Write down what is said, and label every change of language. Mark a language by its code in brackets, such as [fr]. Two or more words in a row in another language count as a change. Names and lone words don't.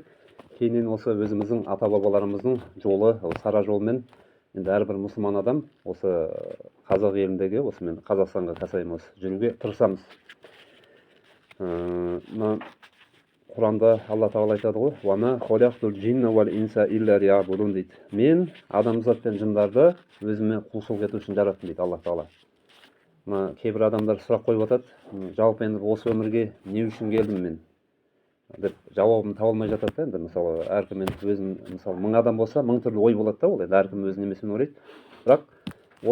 [kk] Кейіннен осы өзіміздің ата-бабаларымыздың жолы, сара жолмен енді әрбір мұсылман адам осы қазақ еліндегі, осы мен Қазақстанға қасаймыз, жүруге тырысамыз. Құранда Алла Тағала айтады ғой, [ar] «وما خلقت الجن والإنس إلا ليعبدون» дейді. [kk] Мен адамзат пен жындарды өзіме құлшылық ету үшін жараттым дейді Алла Тағала. Кейбір адамдар сұрақ қойып жатады, жалпы енді осы өмірге не үшін келдім мен деп жауабын таба алмай жатады да. Енді мысалы әркім өзін, мысалы 1000 адам болса 1000 түрлі ой болады да, ол енді әркім өз немесімен ойлайды.